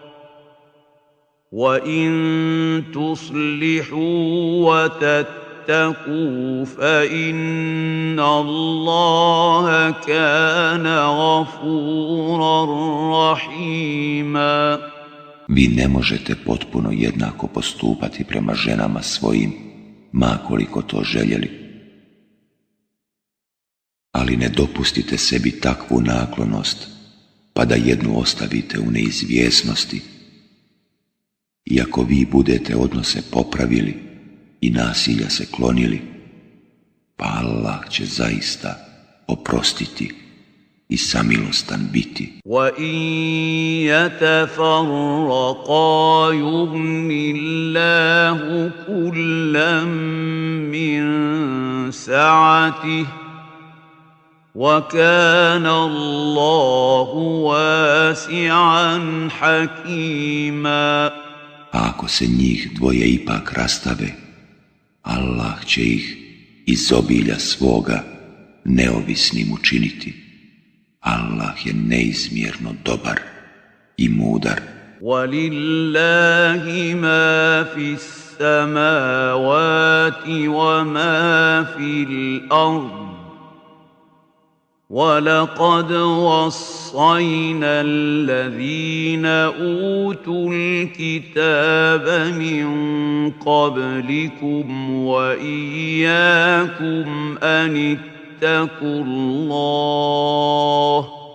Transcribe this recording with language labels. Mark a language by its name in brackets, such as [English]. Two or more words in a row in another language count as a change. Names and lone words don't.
[Arabic] وَإِن تُصْلِحُوا وَتَتَّقُوا فَإِنَّ اللَّهَ كَانَ غَفُورًا رَحِيمًا. [Bosnian] Vi ne možete potpuno jednako postupati prema ženama svojim, ma koliko to željeli. Ali ne dopustite sebi takvu naklonost, pa da jednu ostavite u neizvjesnosti. I ako vi budete odnose popravili i nasilja se klonili, pa Allah će zaista oprostiti i samilostan biti. [Arabic] وَإِن يَتَفَرَّقَا يُغْنِ اللَّهُ كُلًّا مِّن سَعَتِهِ وَكَانَ اللَّهُ وَاسِعًا حَكِيمًا. [Bosnian] A ako se njih dvoje ipak rastave, Allah će ih iz obilja svoga neovisnim učiniti. Allah je neizmjerno dobar i mudar. [Arabic] وَلِلَّهِ مَا فِي السَّمَاوَاتِ وَمَا فِي الْأَرْضِ وَلَقَدْ وَصَّيْنَا الَّذِينَ أُوتُوا الْكِتَابَ مِنْ قَبْلِكُمْ وَإِيَّاكُمْ أَنِ اتَّقُوا اللَّهَ